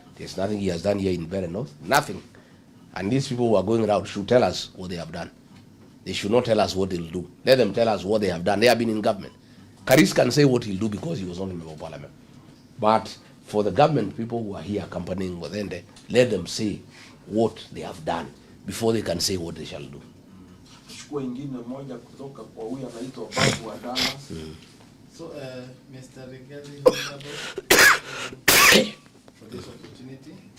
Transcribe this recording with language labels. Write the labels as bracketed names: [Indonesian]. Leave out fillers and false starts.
[English] There's nothing he has done here in Berry North. Nothing. And these people who are going around should tell us what they have done. They should not tell us what they'll do. Let them tell us what they have done. They have been in government. Karis can say what he'll do because he was not a member of parliament. But for the government people who are here accompanying Wadende, let them say what they have done before they can say what they shall do. [Swahili] Chukua ingine moja kutoka kwa huyu anaitwa Babu wa Dallas. [English] So, Mr. Rigathi, for this opportunity.